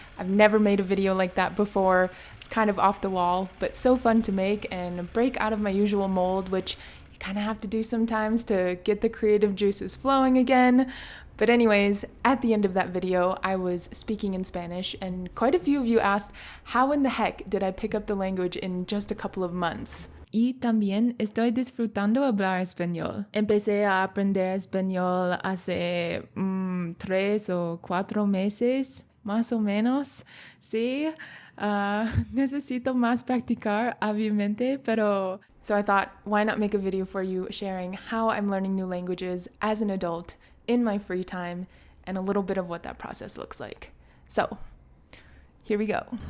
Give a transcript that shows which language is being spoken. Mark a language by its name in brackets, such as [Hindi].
[English] I've never made a video like that before. It's kind of off the wall, but so fun to make and break out of my usual mold, which you kind of have to do sometimes to get the creative juices flowing again. But anyways, at the end of that video, I was speaking in Spanish, and quite a few of you asked, how in the heck did I pick up the language in just a couple of months? [Spanish] Y también estoy disfrutando hablar español. Empecé a aprender español hace 3 o 4 meses, más o menos. Sí, necesito más practicar, obviamente, pero... [English] So I thought, why not make a video for you sharing how I'm learning new languages as an adult in my free time and a little bit of what that process looks like. So, here we go.